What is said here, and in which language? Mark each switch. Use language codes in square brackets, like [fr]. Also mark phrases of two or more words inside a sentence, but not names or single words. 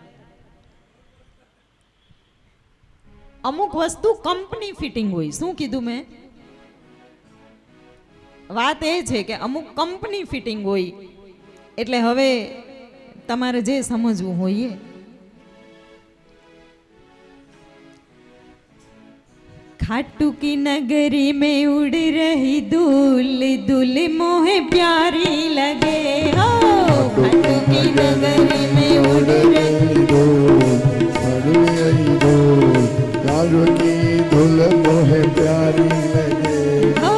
[gu] અમુક વસ્તુ [en] company fitting [gu] હોય. શું કીધું મેં? વાત એ છે કે અમુક [en] company fitting [gu] હોય. એટલે હવે તમારે જે સમજવું હોય એ. [hi] खाटू की नगरी में उड़ रही दूल मोहे प्यारी लगे हो। खाटू की नगरी में उड़ रही दूल मोहे प्यारी लगे हो।